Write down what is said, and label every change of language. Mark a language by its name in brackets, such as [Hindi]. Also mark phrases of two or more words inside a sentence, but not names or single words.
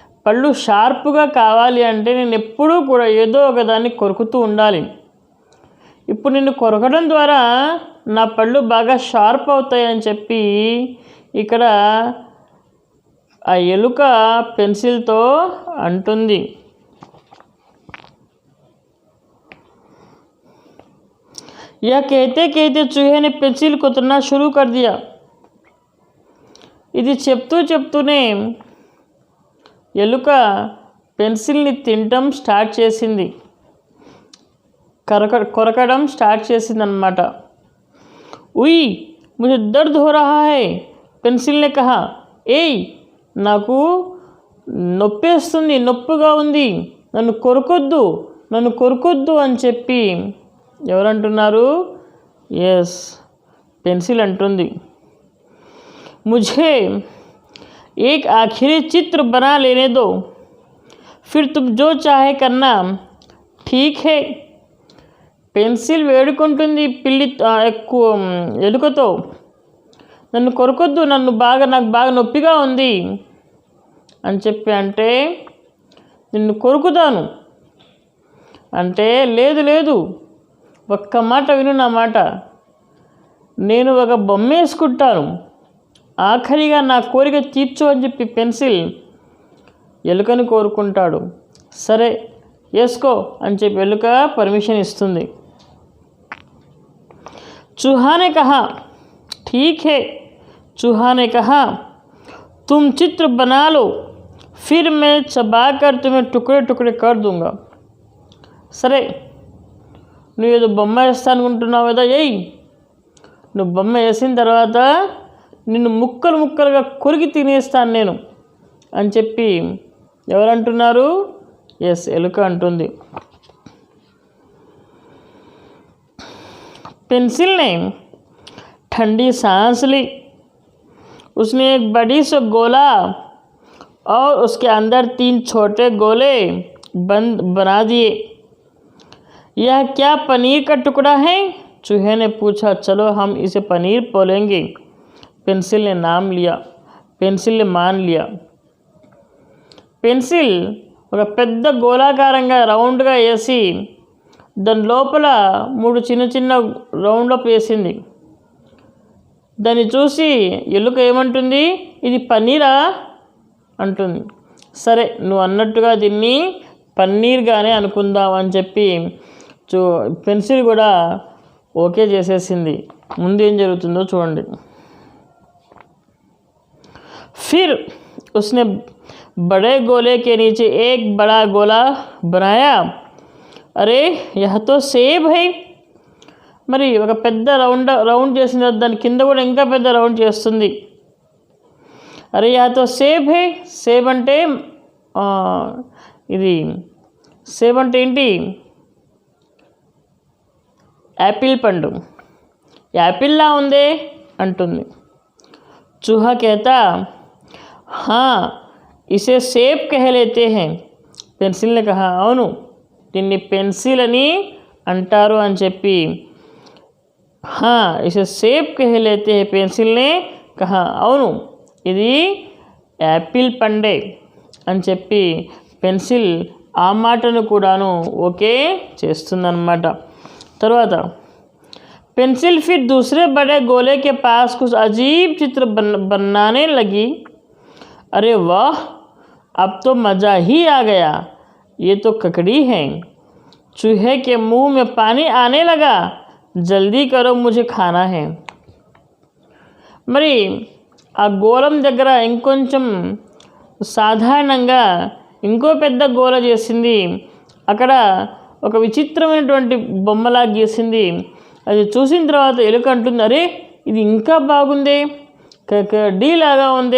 [Telugu] పళ్ళు షార్ప్గా కావాలి అంటే నేను ఎప్పుడూ కూడా ఏదో ఒకదాన్ని కొరుకుతూ ఉండాలి. ఇప్పుడు నిన్ను కొరకడం ద్వారా నా పళ్ళు బాగా షార్ప్ అవుతాయని చెప్పి ఇక్కడ ఆ ఎలుక పెన్సిల్తో అంటుంది. [Hindi] यह कहते कहते चूहे ने पेंसिल को तोड़ना शुरू कर दिया. [Telugu] ఇది చెప్తూ చెప్తూనే ఎలుక పెన్సిల్ని తినటం స్టార్ట్ చేసింది, కొరకడం స్టార్ట్ చేసిందన్నమాట. [Hindi] उई मुझे दर्द हो रहा है, పెన్సిల్ ने कहा. [Telugu] ఏయ్ నాకు నొప్పేస్తుంది, నొప్పిగా ఉంది, నన్ను కొరకొద్దు అని చెప్పి ఎవరంటున్నారు? ఎస్, పెన్సిల్ అంటుంది. [Hindi] मुझे एक आखिरी चित्र बना लेने दो, फिर तुम जो चाहे करना, ठीक है. [Telugu] పెన్సిల్ వేడుకుంటుంది ఎలుకతో, నన్ను కొరకొద్దు, నాకు బాగా నొప్పిగా ఉంది అని చెప్పి అంటే నిన్ను కొరుకుతాను అంటే, లేదు ఒక్క మాట విను నా మాట, నేను ఒక బొమ్మ వేసుకుంటాను, ఆఖరిగా నా కోరిక తీర్చు అని చెప్పి పెన్సిల్ ఎలుకని కోరుకుంటాడు. సరే వేసుకో అని చెప్పి ఎలుక పర్మిషన్ ఇస్తుంది. [Hindi] चूहा ने कहा ठीक है. चूहा ने कहा तुम चित्र बना लो, फिर मैं चबाकर तुम्हें टुकड़े टुकड़े कर दूंगा. [Telugu] సరే నువ్వు ఏదో బొమ్మ వేస్తా అనుకుంటున్నావు కదా, నువ్వు బొమ్మ వేసిన తర్వాత నిన్ను ముక్కలు ముక్కలుగా కొరికి తినేస్తాను నేను అని చెప్పి ఎవరంటున్నారు? ఎస్, ఎలుక అంటుంది. [Hindi] पेंसिल ने ठंडी सांस ली. उसने एक बड़ी सा गोला और उसके अंदर 3 छोटे गोले बना दिए. यह क्या पनीर का टुकड़ा है? चूहे ने पूछा. चलो हम इसे पनीर बोलेंगे. पेंसिल ने मान लिया. [Telugu] పెన్సిల్ ఒక పెద్ద గోళాకారంగా రౌండ్గా వేసి దాని లోపల 3 చిన్న చిన్న రౌండ్లో వేసింది. దాన్ని చూసి ఎలుక ఏమంటుంది? ఇది పన్నీరా అంటుంది. సరే నువ్వు అన్నట్టుగా దీన్ని పన్నీర్గానే అనుకుందాం అని చెప్పి పెన్సిల్ కూడా ఓకే చేసేసింది. ముందు ఏం జరుగుతుందో చూడండి. फिर उसने बड़े गोले के नीचे एक बड़ा गोला बनाया. [Hindi] अरे यह तो सेब है. [Telugu] మరి ఒక పెద్ద రౌండ్ చేసిన దాని కింద కూడా ఇంకా పెద్ద రౌండ్ చేస్తుంది. [Hindi] अरे यह तो सेब है. [Telugu] సేబ్ అంటే ఇది సేబ్ అంటే ఏంటి? యాపిల్ పండు. యాపిల్లా ఉందే అంటుంది. [Hindi] चूहा कहता हाँ इसे सेब कह लेते हैं. पेंसिल ने कहा [Telugu] అవును దీన్ని పెన్సిల్ అని అంటారు అని చెప్పి [Hindi] हाँ इसे सेब कह लेते हैं. पेंसिल ने कहा [Telugu] అవును ఇది యాపిల్ పండే అని చెప్పి పెన్సిల్ ఆ మాటను కూడాను ఓకే చేస్తుందన్నమాట. [Hindi] తర్వాత पेंसिल फिर दूसरे बड़े गोले के पास कुछ अजीब चित्र बनाने लगी. अरे वाह अब तो मज़ा ही आ गया, ये तो ककड़ी है. चूहे के मुंह में पानी आने लगा. जल्दी करो मुझे खाना है. [Telugu] మరి ఆ గోళం దగ్గర ఇంకొంచెం సాధారణంగా ఇంకో పెద్ద గోల చేసింది. అక్కడ ఒక విచిత్రమైనటువంటి బొమ్మలా గీసింది. అది చూసిన తర్వాత ఎలుక అంటుంది, అరే ఇది ఇంకా బాగుంది, కకడి లాగా ఉంది.